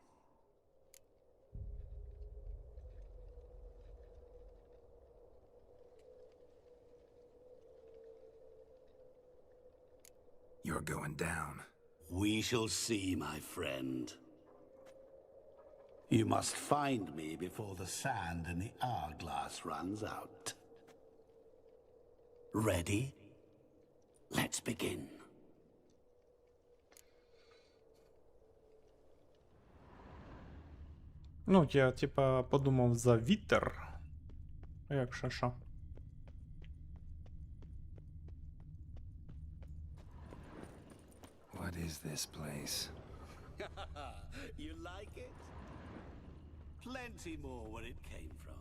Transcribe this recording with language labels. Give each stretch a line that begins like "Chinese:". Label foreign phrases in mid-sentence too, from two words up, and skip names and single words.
English: You're going down. We shall see, my friend. You must find me before the sand in the hourglass runs out. Ready? Let's begin.
Ukrainian: Ну, я, типа, подумав за вітер. Якщо що.
English: What is this place? You like it? Plenty more where it came from.